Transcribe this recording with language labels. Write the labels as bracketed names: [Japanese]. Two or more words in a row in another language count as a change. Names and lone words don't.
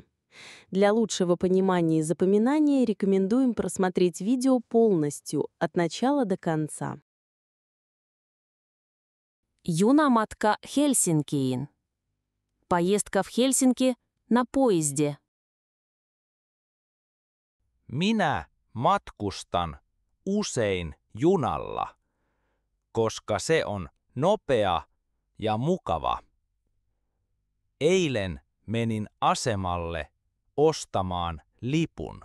[Russian] Для лучшего понимания и запоминания рекомендуем просмотреть видео полностью, от начала до конца. [Finnish] Junamatka Helsinkiin. [Russian] Поездка в Хельсинки на поезде. [Finnish] Minä matkustan usein junalla, koska se on nopea ja mukava. Eilen menin asemalle ostamaan lipun.